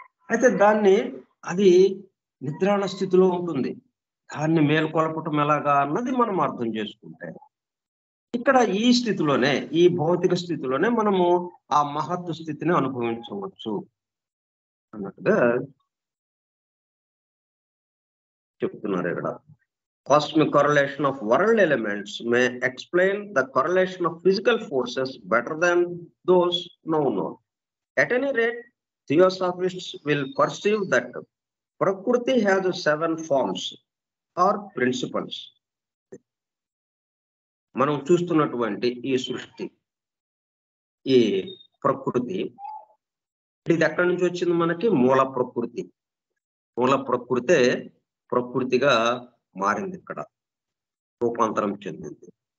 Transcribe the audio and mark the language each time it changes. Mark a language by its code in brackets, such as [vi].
[te] అయితే అది నిద్రాణ స్థితిలో ఉంటుంది. దాన్ని మేల్కొల్పటం ఎలాగా అన్నది మనం అర్థం చేసుకుంటే, ఇక్కడ ఈ స్థితిలోనే, ఈ భౌతిక స్థితిలోనే మనము ఆ మహత్తు స్థితిని అనుభవించవచ్చు అన్నట్టుగా చెప్తున్నారు ఇక్కడ. [en] Cosmic correlation of world elements may explain the correlation of physical forces better than those now known. At any rate, theosophists will perceive that Prakriti has 7 forms or principles. [te] మనం చూస్తున్నటువంటి ఈ సృష్టి, ఈ ప్రకృతి, ఇది ఎక్కడి నుంచి వచ్చింది? మనకి మూల ప్రకృతి. మూల ప్రకృతే ప్రకృతిగా మారింది, ఇక్కడ రూపాంతరం చెందింది.